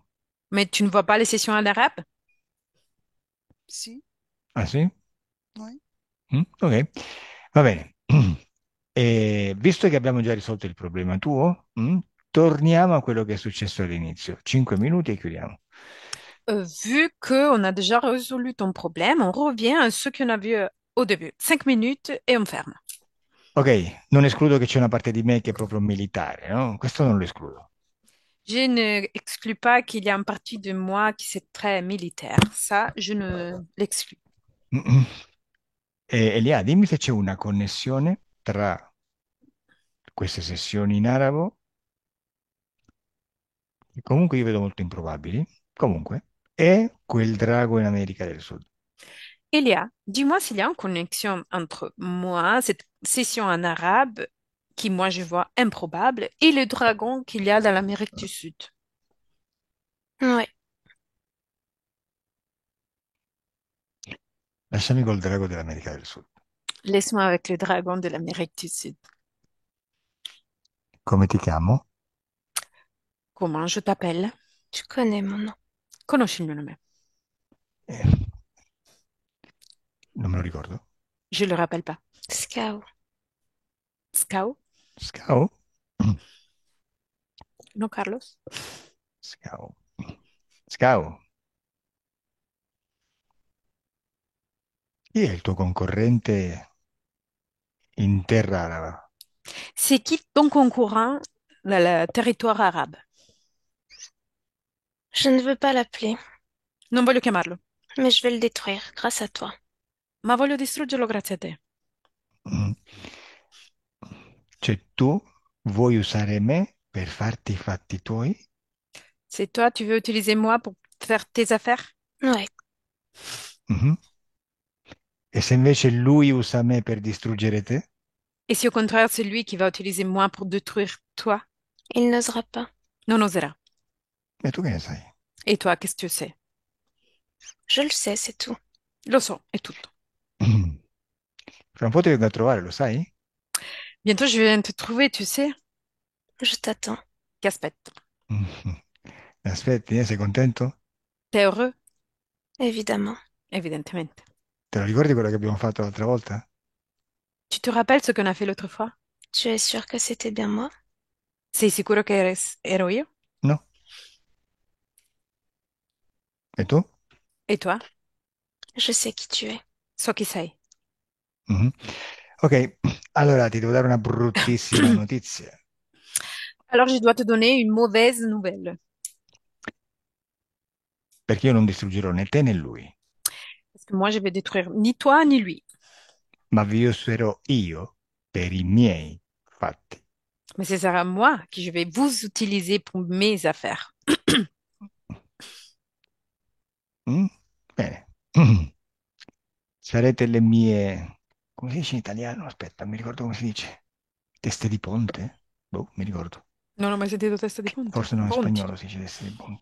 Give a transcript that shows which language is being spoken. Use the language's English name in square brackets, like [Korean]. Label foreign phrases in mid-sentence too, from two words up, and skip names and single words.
[French] Mais tu ne vois pas les sessions en arabe? Si, [Italian] Ah sì? [French] oui. [Italian] Ok, va bene. E visto che abbiamo già risolto il problema tuo, torniamo a quello che è successo all'inizio. 5 minuti e chiudiamo. [French] Vu qu'on a déjà résolu ton problème, on revient à ce qu'on a vu au début. 5 minutes et on ferme. [Italian] Ok, non escludo che c'è una parte di me che è proprio militare, no? Questo non lo escludo. [French] Je n'exclus pas qu'il y a une partie de moi qui c'est très militaire. Ça, je ne l'exclus. [Italian] Elia, dimmi se c'è una connessione tra queste sessioni in arabo, che comunque io vedo molto improbabili, comunque, e quel drago in America del Sud. [French] Elia, dis-moi s'il y a une connexion entre moi, cette session en arabe, qui moi je vois improbable, et le dragon qu'il y a dans l'Amérique du Sud. Ouais. [Italian] Lasciami col drago dell'America del Sud. [French] Laisse-moi avec le dragon de l'Amérique du Sud. [Italian] Come ti chiamo? [French] Comment je t'appelle? Tu connais mon nom. [Italian] Conosci il mio nome? Eh, non me lo ricordo. [French] Je le rappelle pas. [Italian] Scout. Scao? Scao? No, Carlos? Scao. Scao. Chi è il tuo concorrente in terra araba? [French] C'est qui ton concurrent dans le territoire arabe? Je ne veux pas l'appeler, [Italian] Non voglio chiamarlo, [French] mais je vais le détruire grâce à toi. [Italian] ma voglio distruggerlo grazie a te. Mm. Cioè tu vuoi usare me per farti i fatti tuoi? [French] C'est toi, tu veux utiliser moi pour faire tes affaires? Ouais. Mhm. [Italian] E se invece lui usa me per distruggere te? [French] Et si au contraire, c'est lui qui va utiliser moi pour détruire toi? Il n'osera pas. [Italian] Non oserà. E tu che ne sai? [French] Et toi, qu'est-ce que tu sais? Je le sais, c'est tout. [Italian] Lo so, è tutto. Fra un po' ti vengo a trovare, lo sai? [French] Bientôt, je viens te trouver, tu sais? Je t'attends. [Italian] Ti aspetto. Mhm. Aspetti, sei contento? [French] T'es heureux? Évidemment. [Italian] Evidentemente. Te lo ricordi quello che abbiamo fatto l'altra volta? [French] Tu te rappelles ce qu'on a fait l'autre fois? Tu es sûr que c'était bien moi? [Italian] Sei sicuro che ero io? No? E tu? [French] Et toi? Je sais qui tu es. [Italian] So chi sei. Mhm. Ok, allora ti devo dare una bruttissima notizia. [French] Alors, je dois te donner une mauvaise nouvelle. [Italian] Perché io non distruggerò né te né lui, [French] Parce que moi, je vais détruire ni toi ni lui. [Italian] ma vi userò io per i miei fatti. [French] Mais ce sera moi qui je vais vous utiliser pour mes affaires. [Italian] Mm? Bene. Sarete le mie... Come si dice in italiano? Aspetta, mi ricordo come si dice. Teste di ponte? Boh, mi ricordo. Non ho mai sentito testa di ponte. Forse no, in Ponti. spagnolo si dice teste di ponte.